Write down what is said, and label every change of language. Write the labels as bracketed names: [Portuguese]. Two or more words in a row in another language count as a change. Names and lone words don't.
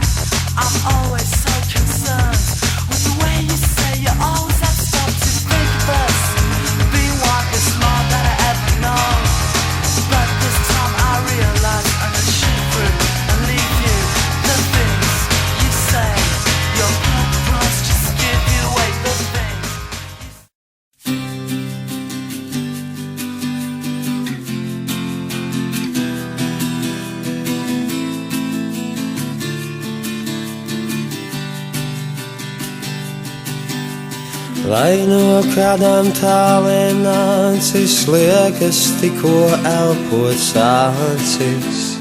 [English] I'm always so concerned with the way you say you always have stopped to think of us being one is more than I ever know. But this time I realize I'm gonna shoot through and leave you. The things you say, your purpose just give you away. The things [Latvian] Lai no kādām tālēm nācis, liekas tikko elpot sācis.